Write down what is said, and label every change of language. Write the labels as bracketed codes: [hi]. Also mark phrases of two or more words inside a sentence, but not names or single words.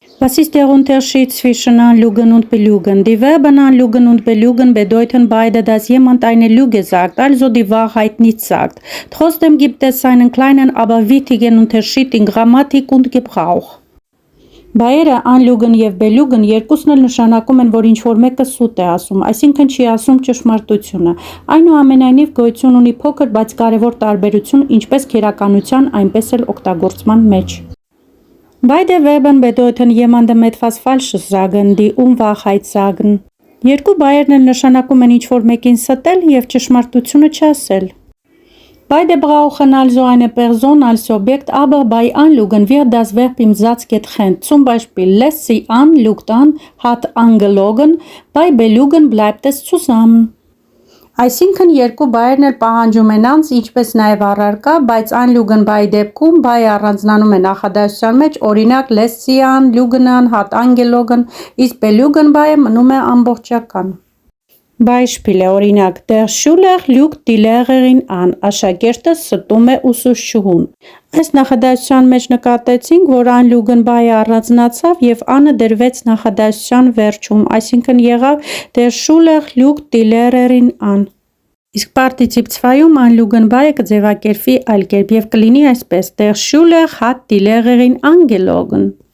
[de] Was ist der Unterschied zwischen Anlügen und Belügen? Die Verben anlügen und belügen bedeuten beide, dass jemand eine Lüge sagt, also die Wahrheit nicht sagt. Trotzdem gibt es einen kleinen, aber wichtigen Unterschied in Grammatik und Gebrauch. [hy] Բայերը անլուգն եւ բելուգն երկուսն էլ նշանակում են, որ ինչ-որ մեկը սուտ է ասում, այսինքն չի ասում ճշմարտությունը։ Այնուամենայնիվ գոյություն ունի փոքր, բայց կարևոր տարբերություն ինչպես քերականության, այնպես էլ օգտագործման մեջ։ [de] Beide Verben bedeuten jemandem etwas Falsches sagen, die Unwahrheit sagen։ [hy] Երկու բայերն էլ նշանակում են ինչ-որ մեկին ստել եւ ճշմարտությունը չասել։ [de] Beide brauchen also eine Person als Objekt, aber bei anlügen wird das Verb im Satz getrennt. Zum Beispiel lässt sie an, lügt an, hat angelogen, bei belügen bleibt es zusammen. [hy] Այսինքն երկու բայերն էլ պահանջում են անձ, ինչպես նաև առարկա, բայց անլուգն բայի դեպքում բայը առանձնանում է նախադասության մեջ, օրինակ [de] lässt sie an, lügen an, hat angelogen, [hy] իսկ belügen բայը մնում է ամբողջական։ [de] Beispiel օրինակ Der Schüler lügt die Lehrerin an, [hy] աշակերտը ստում է ուսուցչուհուն։ Այս նախադասության մեջ նկատեցինք, որ անլուգն բայը առանձնացավ եւ անը դրվեց նախադասության վերջում, այսինքն եղավ [de] Der Schüler lügt die Lehrerin an։ [hy] Իսկ Partizip 2-ում անլուգն բայը կձևակերպվի այլ կերպ եւ կլինի այսպես [de] Der Schüler hat die Lehrerin angelogen։